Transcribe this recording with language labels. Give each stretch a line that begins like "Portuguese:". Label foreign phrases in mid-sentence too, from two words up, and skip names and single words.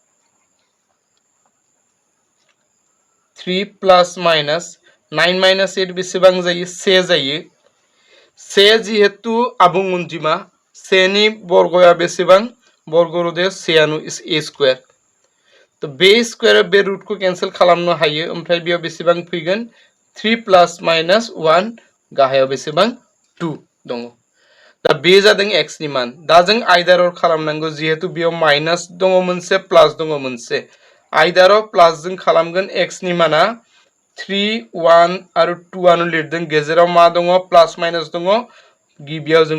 Bodo: 3
English: plus minus
Bodo: 9 माइनास 8 बेसेबां जायो से जायो से जिहेतु आबुं अनजिमा से नि बर्गया बेसेबां बर्ग रोदाया से आनो a स्क्वायर तो बे स्क्वायर बे रूट को कैंसिल खालामनो हायो ओमफ्राय बेयाव बेसेबां फैगोन 3
English: plus minus
Bodo: 1 गाहायाव बेसेबां 2 दङ दा बे जादों x नि मान दा जों आयदार खालामनांगौ जिहेतु बेयाव माइनास दङ मोनसे प्लस दङ मोनसे आयदार प्लस जों खालामगोन x नि माना 3 1 आरो 2 आनो लिरदों गेजेराव मा दङ
English: plus minus
Bodo: दङ गिबियाव जों